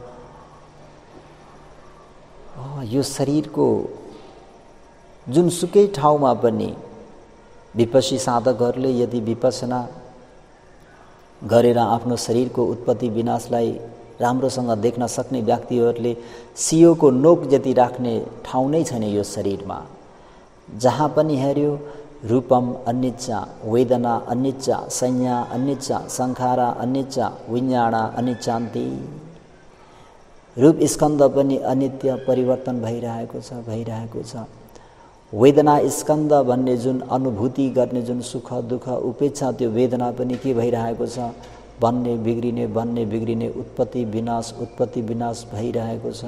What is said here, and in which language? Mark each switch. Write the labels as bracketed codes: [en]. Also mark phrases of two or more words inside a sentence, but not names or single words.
[ne] यो शरीरको जुनसुकै ठाउँमा पनि विपस्सी साधकहरूले यदि विपसना गरेर आफ्नो शरीरको उत्पत्ति विनाशलाई राम्रोसँग देख्न सक्ने व्यक्तिहरूले सियोको नोक जति राख्ने ठाउँ नै छैन यो शरीरमा। जहाँ पनि हेर्यो [pi] रूपम अनिच्चा, वेदना अनिच्चा, संज्ञा अनिच्चा, संखारा अनिच्चा, विज्ञाना अनिच्चान्ति। [ne] रूप स्कन्द पनि अनित्य, परिवर्तन भइरहेको छ। वेदना स्कन्द भन्ने जुन अनुभूति गर्ने जुन सुख दुःख उपेक्षा, त्यो वेदना पनि के भइरहेको छ? बन्ने बिग्रिने उत्पत्ति विनाश भइरहेको छ।